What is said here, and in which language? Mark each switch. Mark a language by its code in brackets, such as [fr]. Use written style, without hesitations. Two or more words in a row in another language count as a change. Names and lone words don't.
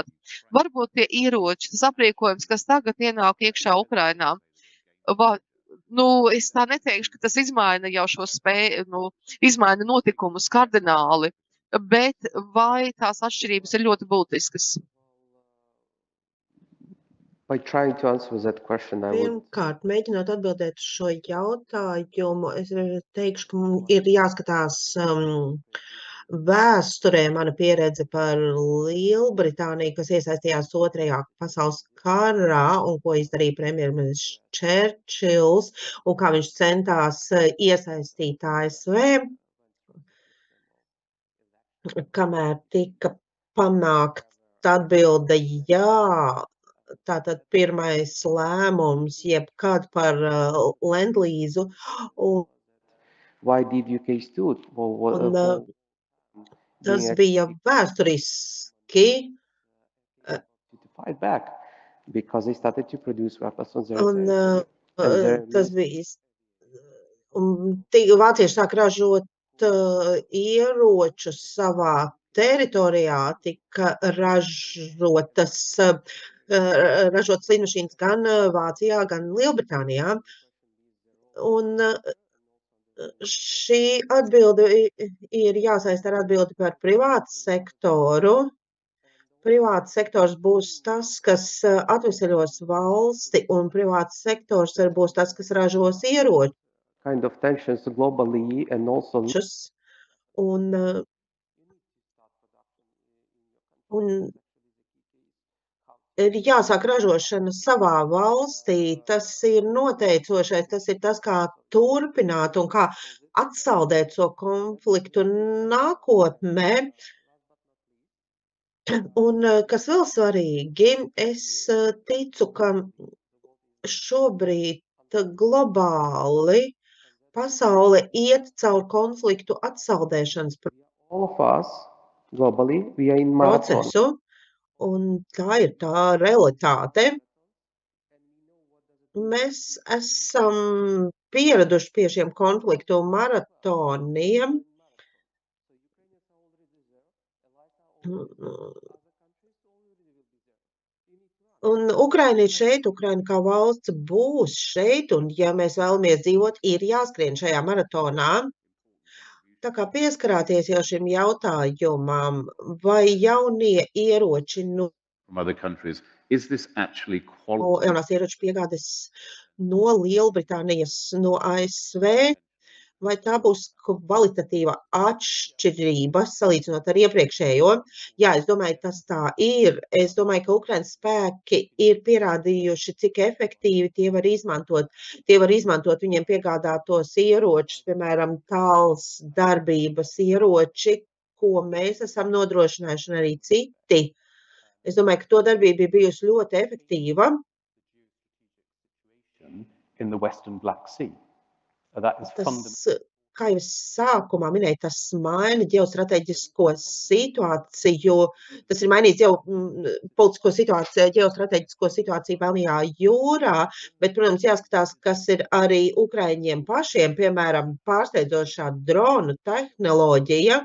[lv] Varbūt tie ieroči, tas aprīkojums, kas tagad ienāk iekšā Ukrainā, es tā neteikšu, ka tas izmaina jau šo izmaina notikumus kardināli, bet vai tās atšķirības ir ļoti būtiskas? [en] By trying to answer that question, I would [lv] Pirmkārt, mēģinot atbildēt uz šo jautājumu, es teikšu, ka ir jāskatās vēsturē mana pieredze par Lielbritāniju, kas iesaistījās Otrajā pasaules karā un ko izdarīja premjerministrs Čerčils un kā viņš centās iesaistīt ASV, kamēr tika panākt atbilde jā. Tātad pirmais lēmums jebkad par lendlīzu un [en] why did UK stood for [lv] tas bija vēsturiski. [en] to fight back because they started to produce weapons on their [lv] Un [en] territory. [lv] tas bija. Un vācieši sāk ražot ieročus savā teritorijā, tika ražotas lidmašīnas gan Vācijā, gan Lielbritānijā. Un šī atbilde ir jāsaista ar atbildi par privātu sektoru. Privāts sektors būs tas, kas atveseļos valsti, un privāts sektors būs tas, kas ražos ieročus. [en] Kind of tensions globally and also [lv] Un ir jāsāk ražošana savā valstī. Tas ir noteicošais, tas ir tas, kā turpināt un kā atsaldēt šo konfliktu nākotnē. Un kas vēl svarīgi, es ticu, ka šobrīd globāli pasaule iet caur konfliktu atsaldēšanas [en] all of us globally, we are in marathon. [lv] procesu, un tā ir tā realitāte. Mēs esam pieraduši pie šiem konfliktu maratoniem. Un Ukraina ir šeit, Ukraina kā valsts būs šeit, un ja mēs vēlamies dzīvot, ir jāskrien šajā maratonā. Tā kā pieskarāties jau šim jautājumam, vai jaunie ieroči [en] from other countries. Is this actually quality? [lv] jaunās ieroču piegādes no Lielbritānijas, no ASV, vai tā būs kvalitatīva atšķirība salīdzinot ar iepriekšējo? Jā, es domāju, tas tā ir. Es domāju, ka Ukrainas spēki ir pierādījuši, cik efektīvi tie var izmantot. Tie var izmantot viņiem piegādātos ieročus, piemēram, tāls darbības ieroči, ko mēs esam nodrošinājuši, un arī citi. Es domāju, ka to darbība ir bijusi ļoti efektīva. [en] In the Western Black Sea. That is [lv] Tas, kā jau es sākumā minēju, tas maina ģeostrateģisko situāciju. Tas ir mainījis politisko situāciju, ģeostrateģisko situāciju Melnajā jūrā, bet, protams, jāskatās, kas ir arī ukraiņiem pašiem, piemēram, pārsteidzošā dronu tehnoloģija.